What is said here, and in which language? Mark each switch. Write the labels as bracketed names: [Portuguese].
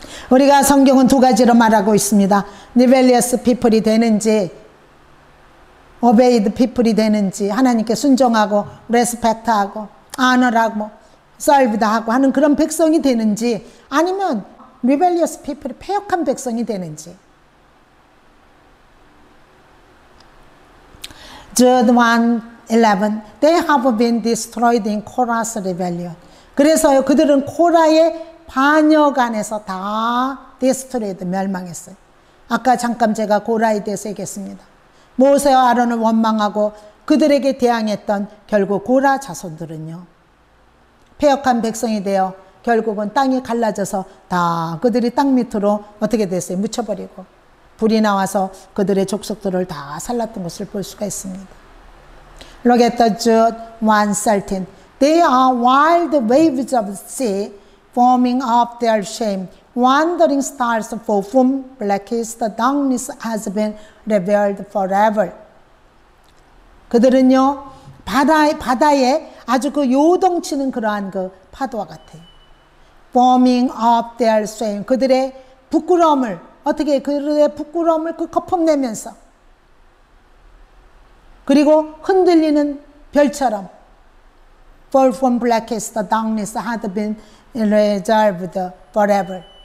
[Korean] 우리가 성경은 두 가지로 말하고 있습니다. [English] rebellious people [Korean] 이 되는지 [English] obeyed people [Korean] 이 되는지, 하나님께 순종하고 respect하고 honor하고 served하고 하는 그런 백성이 되는지, 아니면 rebellious people이 패역한 백성이 되는지. [English] Jude 1:11 They have been destroyed in Korah's rebellion. [Korean] 그래서요, 그들은 코라의 반역 안에서 다 destroyed, 멸망했어요. 아까 잠깐 제가 고라에 대해서 얘기했습니다. 모세와 아론을 원망하고 그들에게 대항했던 결국 고라 자손들은요, 패역한 백성이 되어 결국은 땅이 갈라져서 다 그들이 땅 밑으로 어떻게 됐어요? 묻혀버리고 불이 나와서 그들의 족속들을 다 살랐던 것을 볼 수가 있습니다. [English] Look at the Jude 1:13 They are wild waves of the sea forming up their shame, wandering stars for whom blackest darkness has been revealed forever. [Korean] 그들은요, 바다에 아주 그 요동치는 그러한 그 파도와 같아요. [English] Forming up their shame. [Korean] 그들의 부끄러움을, 어떻게 그들의 부끄러움을 그 거품내면서, 그리고 흔들리는 별처럼 [English] For from blackest darkness had been reserved forever.